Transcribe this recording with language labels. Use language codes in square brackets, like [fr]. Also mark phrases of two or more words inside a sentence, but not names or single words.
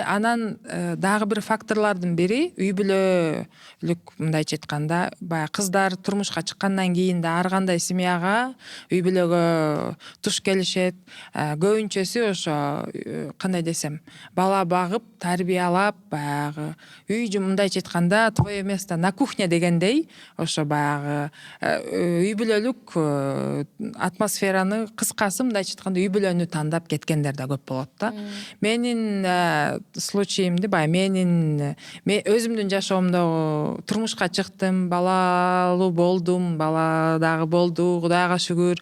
[ky] Анан дагы бир факторлордун бири үй бүлөлүк, мындайча айтканда, баягы кыздар турмушка чыккандан кийин да ар кандай семьяга, үй бүлөгө туш келишет. Көбүнчөсү ошо кандай десем, бала багып, тарбиялап, баягы үй мындайча айтканда [ru] твое место на кухне [ky] дегендей, ошо баягы үй бүлөлүк атмосфераны, кыскасы мындайча айтканда үй бүлөнү тандап кеткендер да көп болот да. Менин случаимди, мен өзүмдүн жашоомдо турмушка чыктым, балалуу болдум, бала дагы болду, Кудайга шүгүр.